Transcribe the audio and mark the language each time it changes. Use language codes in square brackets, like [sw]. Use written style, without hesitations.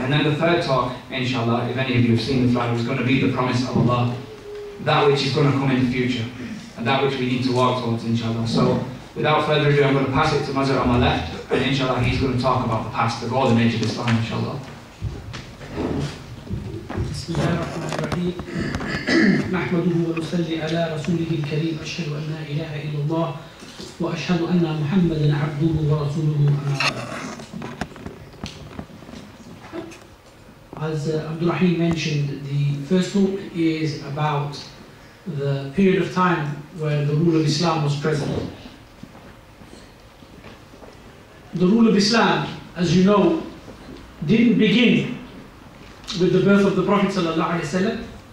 [en] And then the third talk, inshallah, if any of you have seen the flyer, is going to be the promise of Allah, that which is going to come in the future, and that which we need to walk towards, inshallah. So, without further ado, I'm going to pass it to Mazhar on my left, and inshallah he's going to talk about the past, the golden age of Islam, inshallah. [ar] بسم الله الرحمن الرحيم نحمده ونصلي على رسوله الكريم أشهد أن لا إله إلا الله وأشهد أن محمدا عبده ورسوله أما بعد. [en] As Abdul Rahim mentioned, the first talk is about the period of time where the rule of Islam was present. The rule of Islam, as you know, didn't begin with the birth of the Prophet ﷺ.